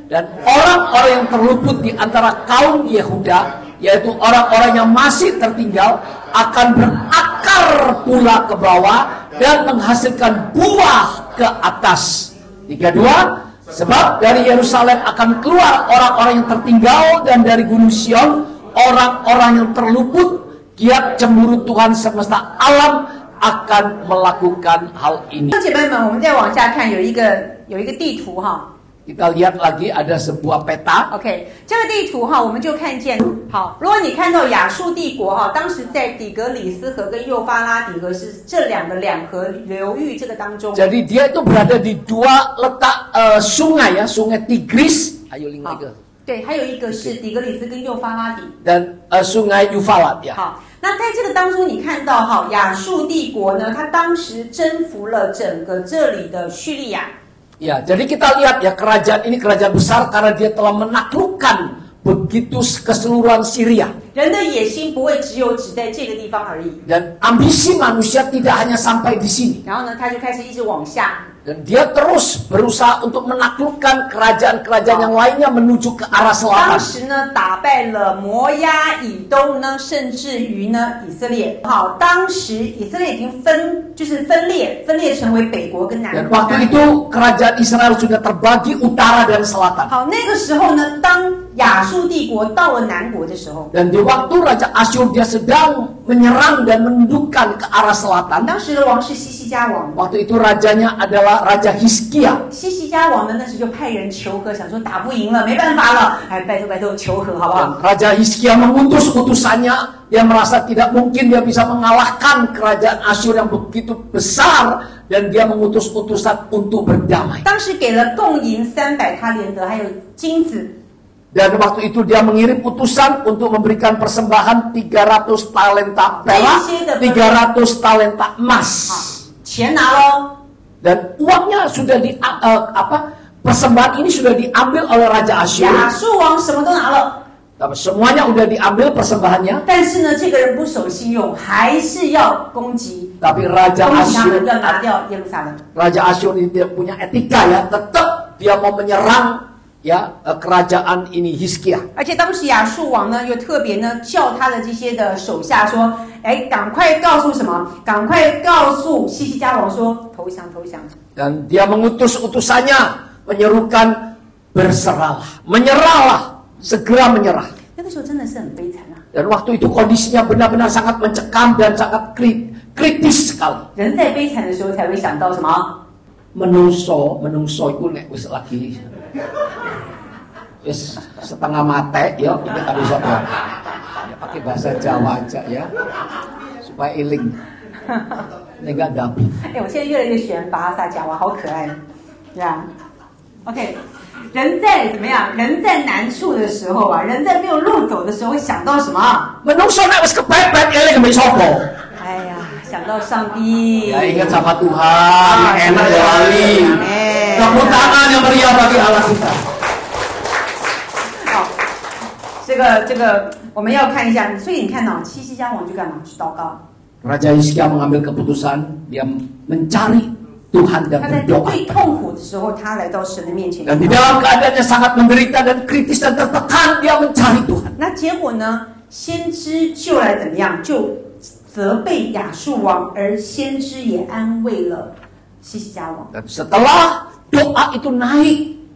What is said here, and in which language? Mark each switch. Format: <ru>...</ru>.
<id>Dan orang-orang yang terluput di antara kaum Yehuda, yaitu orang-orang yang masih tertinggal, akan berakar pula ke bawah dan menghasilkan buah ke atas. 32. Sebab dari Yerusalem akan keluar orang-orang yang tertinggal, dan dari Gunung Sion orang-orang yang terluput. Giat cemburu Tuhan semesta alam akan melakukan hal ini.</id> <zh>姐妹们，我们再往下看，有一个地图哈。</zh> <id>Kita lihat lagi ada sebuah peta.</id> <zh>OK， 这个地图我们就看见，好，如果你看到亚述帝国当时在底格里斯河跟幼发拉底河是这两河流域这个当中。</zh> <id>Jadi dia itu berada di 2 letak sungai ya, sungai Tigris. Ayo</id> <zh>另外一个。对，还有一个是底格里斯跟幼发拉底。</zh> <id>Dan sungai Euphrates ya.</id> <zh>好，那在这个当中你看到亚述帝国呢，它当时征服了整个这里的叙利亚。</zh> <id>Ya, jadi kita lihat ya, kerajaan ini kerajaan besar karena dia telah menaklukkan begitu keseluruhan Syria.</id> <zh>人的野心不会只在这个地方而已。</zh> <id>Dan ambisi manusia tidak hanya sampai di sini.</id> <zh>然后呢，他就开始一直往下。</zh> <id>Dan dia terus berusaha untuk menaklukkan kerajaan-kerajaan yang lainnya menuju ke arah selatan.</id> <zh>当时呢，打败了摩押以东呢，甚至于呢以色列。好，当时以色列已经分裂成为北国跟南国。</zh> <id>Dan waktu itu kerajaan Israel sudah terbagi utara dan selatan.</id> <zh>好，那个时候呢，当亚述帝国到了南国的时候，</zh> <id>Dan di waktu Raja Asyur dia sedang menyerang dan menundukkan ke arah selatan.</id> <zh>当时的王是西西家王。</zh> <id>Waktu itu rajanya adalah Raja Hizkia.</id> <zh>西西家王呢，那时就派人求和，想说打不赢了，没办法了，拜托求和好不好？</zh> <id>Raja Hizkia mengutus utusannya, dia merasa tidak mungkin dia bisa mengalahkan kerajaan Asyur yang begitu besar, dan dia mengutus utusan untuk berdamai.</id> <zh>当时给了贡银300他连得，还有金子。</zh> <id>Dan waktu itu dia mengirim utusan untuk memberikan persembahan 300 talenta perak, 300 talenta emas.</id> <zh>钱拿咯。</zh> <id>Dan uangnya sudah persembahan ini sudah diambil oleh Raja Asyur.</id> <zh>亚述王什么都拿了。</zh> <id>Semuanya udah diambil persembahannya.</id> <zh>但是呢，这个人不守信用，还是要攻击。</zh> <id>Tapi Raja Asyur</id> <zh>要拿掉耶路撒冷。</zh> <id>Raja Asyur ini tidak punya etika ya, tetap dia mau menyerang ya kerajaan ini Hizkia.</id> <zh>而且当时亚述王呢，又特别呢叫他的这些的手下说：“赶快告诉什么？赶快告诉西西家王说投降。”</zh> <id>Dan dia mengutus utusannya menyerukan berserahlah, menyerahlah, segera menyerah.</id> <zh>那个时候真的是很悲惨啊。</zh> <id>Dan waktu itu kondisinya benar-benar sangat mencekam dan sangat kritis sekali.</id> <zh>人在悲惨的时候才会想到什么？</zh> <jv>Menungso itu nek wis lagi wis setengah mate ya kita harus apa?</jv> <id>Ya pakai bahasa Jawa aja ya. Supaya iling. Nega dapat.</id> <zh>我现在越来越喜欢巴哈萨讲话，好可爱呀。 OK， 人在怎么样？人在难处的时候啊，人在没有路走的时候，会想到什么？</zh> <jv>Menungso nek wis kepepet eling mbek sapa?</jv> <zh>哎呀，想到上帝。</zh> <id>Ya ingat sama Tuhan, enak ya wali. Tepuk tangan yang meriah bagi Allah kita.</id> <zh>好，这个我们要看一下，所以你看到西西家王就干嘛？去祷告。</zh> <id>Raja Hizkia mengambil keputusan, dia mencari Tuhan dan</id> <zh>他在</zh> <id>berdoa.</id> <zh>最痛苦的时候，他来到神的面前。</zh> <id>Dan di dalam keadaannya sangat menderita dan kritis dan tertekan, dia mencari Tuhan.</id> <zh>那结果呢？先知就来怎么样？就责备亚述王，而先知也安慰了西西家王。</zh> <id>Dan setelah doa itu naik,</id>